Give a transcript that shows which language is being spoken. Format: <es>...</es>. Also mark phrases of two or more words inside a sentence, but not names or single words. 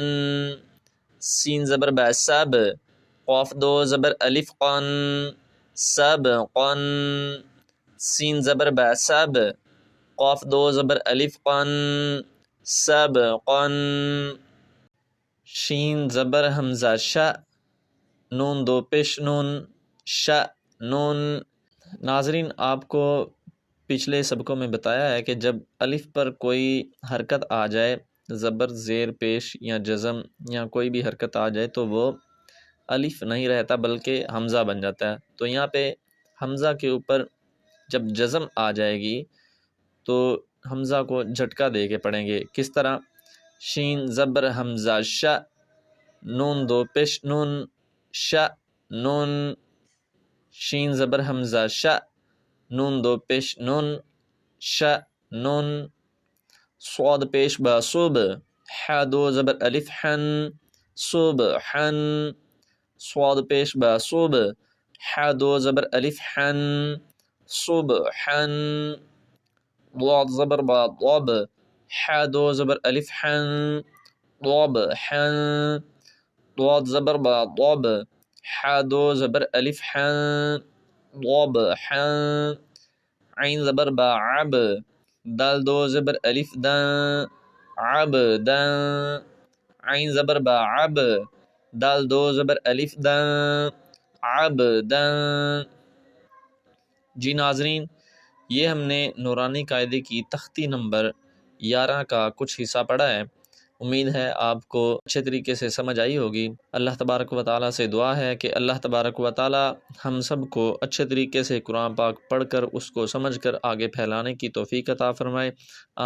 <ur>سین زبر با سب، قاف دو زبر الف قن، سبقا، سین زبر با سب، قاف دو زبر الف قن، سبقا، شین زبر حمزہ ش، نون دو پیش نون، ش نون۔ ناظرین آپ کو پچھلے سبقوں میں بتایا ہے کہ جب الف پر کوئی حرکت آ جائے، زبر زیر پیش یا جزم یا کوئی بھی حرکت آ جائے تو وہ الف نہیں رہتا بلکہ حمزہ بن جاتا ہے۔ تو یہاں پہ حمزہ کے اوپر جب جزم آ جائے گی تو حمزہ کو جھٹکا دے کے پڑھیں گے۔ کس طرح؟ شین زبر حمزہ ش، نون دو پیش نون، ش نون، شین زبر حمزہ ش، نون دو پیش نون، ش نون، صاد پیش با صوب، ح دو زبر الف حن، صوب حن، صاد پیش با صوب، ح دو زبر الف حن، صوب حن، ضاد زبر با ضب، ح دو زبر الف حن، ضب حن، ضاد زبر با ضب، ح دو زبر الف حن، ضب حن، عین زبر با عب، دال دو زبر الف دن، عب دن، عین زبر با عب، دال دو زبر الف دن، عب دن۔ جی ناظرین، یہ ہم نے نورانی قاعدے کی تختی نمبر 11 کا کچھ حصہ پڑھا ہے۔ امید ہے آپ کو اچھے طریقے سے سمجھ آئی ہوگی۔ اللہ تبارک و تعالیٰ سے دعا ہے کہ اللہ تبارک و تعالیٰ ہم سب کو اچھے طریقے سے قرآن پاک پڑھ کر اس کو سمجھ کر آگے پھیلانے کی توفیق عطا فرمائے۔</ur>